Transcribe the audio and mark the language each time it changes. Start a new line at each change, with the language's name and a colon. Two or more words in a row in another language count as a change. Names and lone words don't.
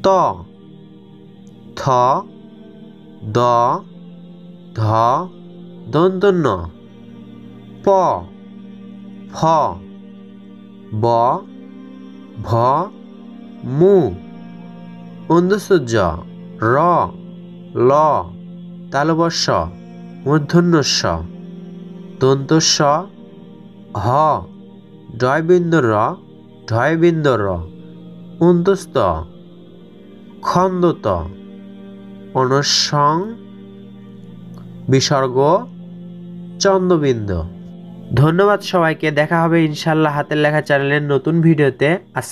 Bangla: থ, দ, ধ, দন্তন্য, প, ফ, ব, ভ, মু, অন্তস্থ জ, র, ল, তালবস্য, মূর্ধন্য স, দন্তস্ব, হ, ডয়বিন্দু র, ঢয়বিন্দু র, অন্তস্থ, খন্দত, অনুসং, বিসর্গ, চন্দ্রবিন্দু। ধন্যবাদ সবাইকে। দেখা হবে ইনশাআল্লাহ হাতের লেখা চ্যানেলের নতুন ভিডিওতে।